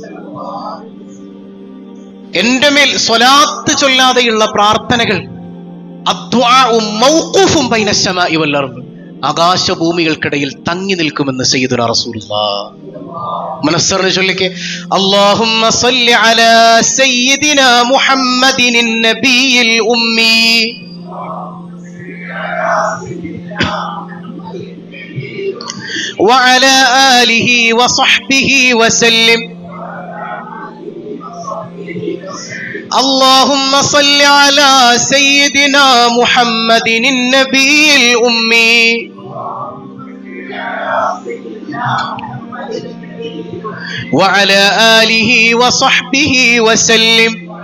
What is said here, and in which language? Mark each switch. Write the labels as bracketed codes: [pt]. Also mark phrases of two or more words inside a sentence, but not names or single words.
[ml] എന്റെ മേൽ സ്വലാത്ത് ചൊല്ലാതെയുള്ള പ്രാർത്ഥനകൾ [ar] الدعاء موقوف بين السماء والأرض, [ml] ആകാശഭൂമികൾക്കിടയിൽ തങ്ങി നിൽക്കുമെന്ന് [ar] سيدنا رسول الله. [ml] മനസ്സറിഞ്ഞ് ചൊല്ലിക്കെ, [ar] اللهم صل على سيدنا محمد النبي الأمي وعلى آله وصحبه وسلم. اللهم صل على سيدنا محمد النبي الأمي وعلى آله وصحبه وسلم.